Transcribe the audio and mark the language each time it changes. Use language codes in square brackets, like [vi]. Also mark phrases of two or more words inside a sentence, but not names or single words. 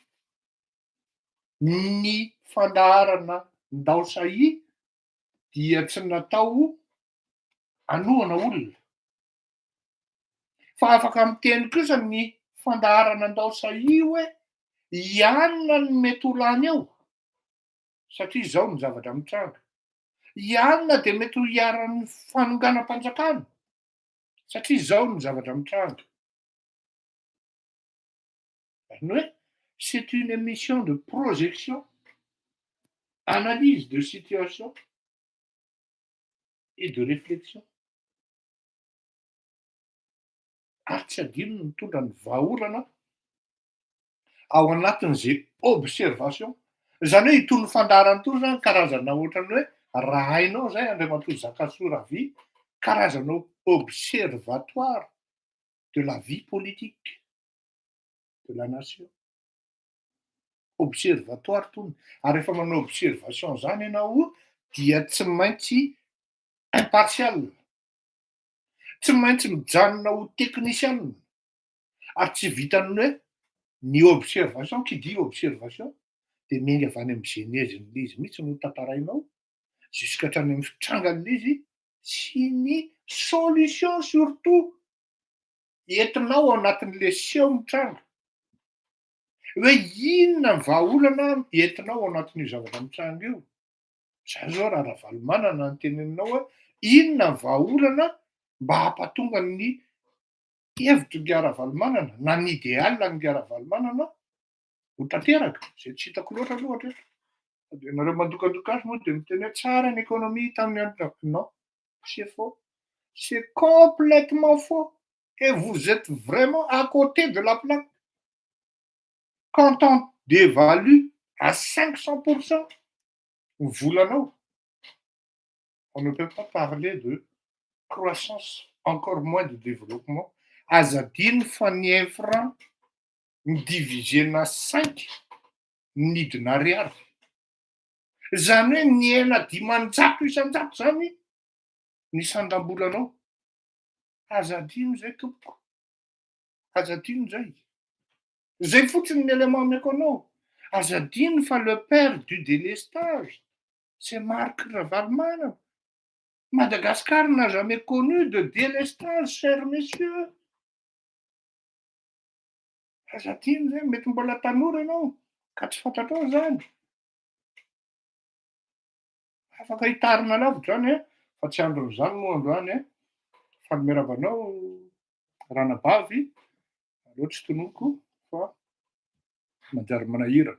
[mg] ny fandaharana ndao-sahia dia tsy natao hanohana olona fa afaka miteny kosa ny fandaharana ndao-sahia hoe ianona ny mety ho lany ao satria zao ny zavatra mitranga. Ianona de mety ho hiaran'ny fanonganam-panjakana satria zao ny zavatra mitranga. Zany hoe [fr] c'est une émission de projection, analyse de situation et de réflexion. [mg] Ary tsy adino ny mitondra ny vahaolana ao anatin'izay observation. Zany hoe itony fandaharana itony zany karazana ohatrany hoe raha hainao zay Andriamatoa Zakasoa Ravia, karazana [fr] observatoire de la vie politique de la nation. [mg] Observatoire tony. Ary rehefa manao observation zany ianao dia tsy maintsy impartial, tsy maintsy mijanona ho technicien, ary tsy vitan'ny hoe ny observation, [fr] qui dit observation [mg] de miainga avy any amin'ny genèse-n'ilay izy mihitsy no tantarainao jusqu'à hatrany amin'ny fitrangan'ilay izy sy ny [fr] solution surtout [mg] entinao ao anatin'le seho mitranga. Hoe inona ny vahaolana entinao ao anatin'io zavatra mitranga io. Zany zao raha Ravalomanana no teneninao hoe inona ny vahaolana mba hampatonga ny hevitry ny Ravalomanana na ny idéal ny Ravalomanana ho tanteraka. Zay tsy hitako loatra aloha hatreto. De nareo mandokandoka azy moa de miteny hoe tsara ny économie tamin'ny andro [fr] non, c'est faux. C'est complètement faux. Et vous êtes vraiment à côté de la plaque. Quand on dévalue à 500% volanao, on ne peut pas parler de croissance, encore moins de développement. [mg] Azadiny fa ny 1 franc divisena 5 nidina ariary. Zany hoe ny hena 500 isan-jato zany ny sandam-bolanao. Azadino zay tompoko. Azadino zay. Zay fotsiny ny [fr] élément méconnaut. [mg] Azadino fa [fr] le père du délestage, c'est Marc Ravalomanana. Madagascar n'a jamais connu de délestage, chers messieurs. [mg] Azadino zay, mety mbola tanora ianao, ka tsy fantatrao zany. Afaka hitarina lavitra zany fa tsy andron'izany moa androany fanomeravanao ranabavy, aleo tsy tonoko fa manjary manahira.